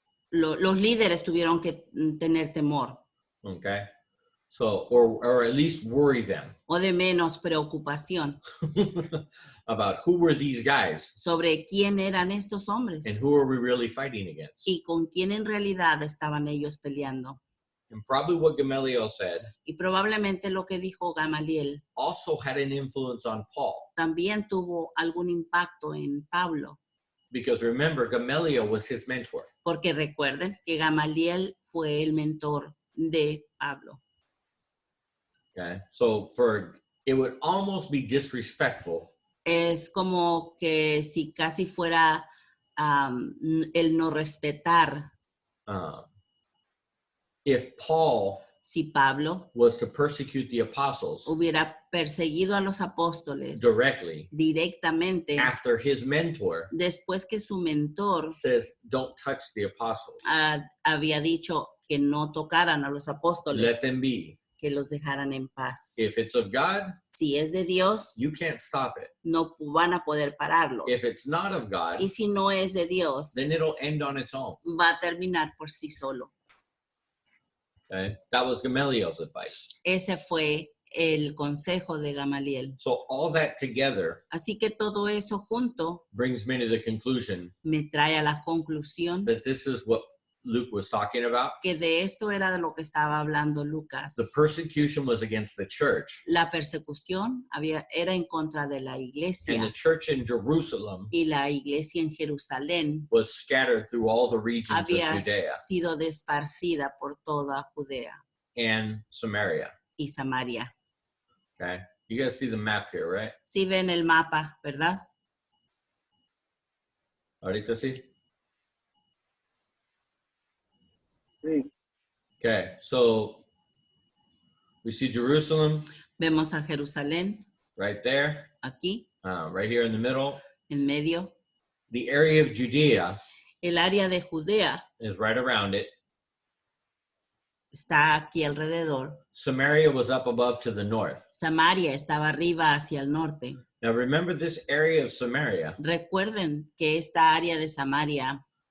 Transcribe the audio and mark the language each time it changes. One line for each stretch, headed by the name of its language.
Spanish: Los líderes tuvieron que tener temor
English: Okay. So, or at least worry them
Spanish: o de menos preocupación
English: about who were these guys
Spanish: sobre quién eran estos
English: and
Spanish: hombres
English: who are we really fighting against.
Spanish: y con quién en realidad estaban ellos peleando.
English: And probably what Gamaliel said
Spanish: Y probablemente lo que dijo Gamaliel
English: also had an influence on Paul.
Spanish: también tuvo algún impacto en Pablo,
English: Because remember, Gamaliel was his mentor.
Spanish: porque recuerden que Gamaliel fue el mentor de Pablo.
English: Okay. So it would almost be disrespectful
Spanish: Es como que si casi fuera el no respetar
English: if Paul
Spanish: si Pablo
English: was to persecute the apostles
Spanish: hubiera perseguido a los apóstoles
English: directly
Spanish: directamente
English: after his mentor
Spanish: después que su mentor
English: says, don't touch the apostles.
Spanish: había dicho que no tocaran a los apóstoles,
English: Let them be.
Spanish: que los dejaran en paz.
English: If it's of God,
Spanish: Si es de Dios,
English: you can't stop it.
Spanish: no van a poder pararlos.
English: If it's not of God,
Spanish: Y si no es de Dios,
English: then it'll end on its own.
Spanish: va a terminar por sí solo.
English: Okay? That was Gamaliel's advice.
Spanish: Ese fue el consejo de Gamaliel.
English: So all that together
Spanish: Así que todo eso junto
English: brings me to the conclusion
Spanish: me trae a la conclusión
English: that this is what Luke was talking about.
Spanish: que de esto era de lo que estaba hablando Lucas.
English: The persecution was against the church,
Spanish: La persecución era en contra de la
English: and the
Spanish: iglesia
English: church in Jerusalem
Spanish: y la iglesia en Jerusalén
English: was scattered through all the regions of
Spanish: había
English: Judea
Spanish: sido desparcida por toda Judea
English: and Samaria.
Spanish: y Samaria.
English: Okay, you guys see the map here, right?
Spanish: Sí ven el mapa, ¿verdad? Ahorita sí. Sí,
English: Okay, so we see Jerusalem
Spanish: Vemos a Jerusalén
English: right there,
Spanish: aquí,
English: right here in the middle.
Spanish: en medio.
English: The area of Judea
Spanish: El área de Judea
English: is right around it.
Spanish: está aquí alrededor.
English: Samaria was up above to the north.
Spanish: Samaria estaba arriba hacia el norte.
English: Now remember this area of Samaria,
Spanish: Recuerden que esta área de Samaria,